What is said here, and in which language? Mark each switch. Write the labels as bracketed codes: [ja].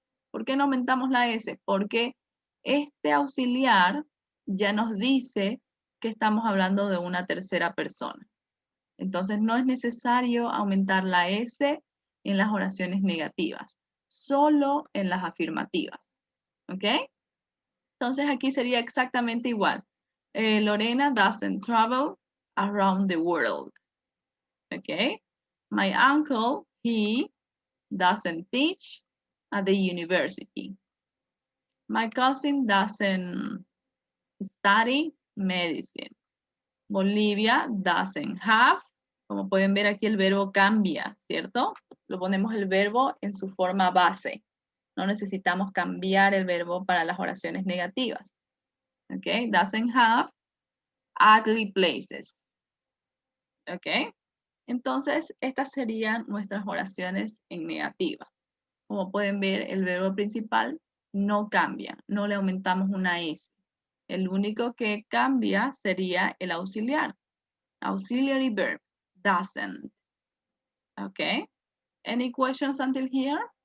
[es] ¿Por qué no aumentamos la S? Porque este auxiliar ya nos dice que estamos hablando de una tercera persona. Entonces no es necesario aumentar la S en las oraciones negativas, solo en las afirmativas. ¿Ok? Entonces aquí sería exactamente igual. [en] Lorena doesn't travel around the world. Okay, my uncle, he doesn't teach at the university. My cousin doesn't study medicine. Bolivia doesn't have. [es] Como pueden ver aquí el verbo cambia, ¿cierto? Lo ponemos el verbo en su forma base. No necesitamos cambiar el verbo para las oraciones negativas. [en] Okay, doesn't have ugly places. [es] Okay, entonces estas serían nuestras oraciones en negativa. Como pueden ver, el verbo principal no cambia, no le aumentamos una S. El único que cambia sería el auxiliar. [en] Auxiliary verb, doesn't. Okay, any questions until here?